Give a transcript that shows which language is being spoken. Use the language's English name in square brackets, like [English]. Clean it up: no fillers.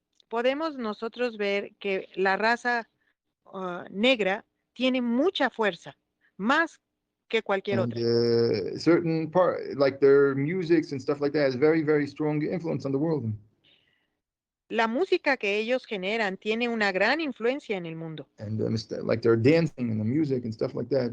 [Spanish] Podemos nosotros ver que la raza negra tiene mucha fuerza, más que cualquier [English] And [Spanish] otra. [English] certain part, like their musics and stuff like that, has very, very strong influence on the world. [Spanish] La música que ellos generan tiene una gran influencia en el mundo. [English] And like their dancing and the music and stuff like that.